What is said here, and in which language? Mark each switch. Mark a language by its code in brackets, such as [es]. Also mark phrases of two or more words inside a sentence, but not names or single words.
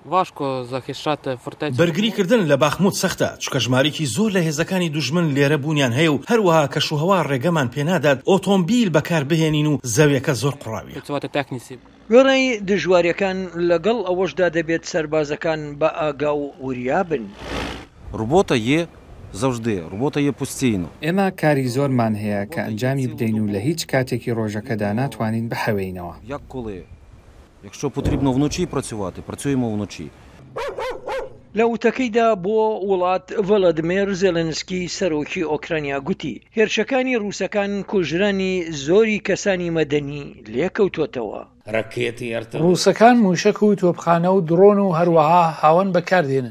[ckb] بەرگریکردن لە باخموت سەختە، چکە ژمارەیەکی زۆر لە هێزەکانی دوژمن لێرە بوونیان هەیە و هەروەها کەشوهەوا ڕێگەمان پێنادات ئۆتۆمبیل بەکار بهێنین و زەویەکە زۆر قوڕاویە. وێڕەی دژواریەکان لەگەڵ ئەوەشدا دەبێت سەربازەکان بە ئاگا و وریابن. [uk] Робота є завжди, робота є постійно. [ckb] ئێمە کاری زۆرمان هەیە کە ئەنجامی بدەین و لە هیچ کاتێکی ڕۆژەکەدا ناتوانین بحەوێینەوە. [uk] Як коли? Якщо потрібно вночі працювати, працюємо вночі. [ckb] لە وتەکەیدا بۆ وڵات ڤڵەدمێر زێلەنسکی سەرۆکی ئۆکرانیا گوتی هێرشەکانی ڕووسەکان کوژرانی زۆری کەسانی مەدەنی لێکەوتوتەوە. ڕووسەکان موشک و تۆپخانە و درۆن و هەروەها هاوەن بەکاردێنن.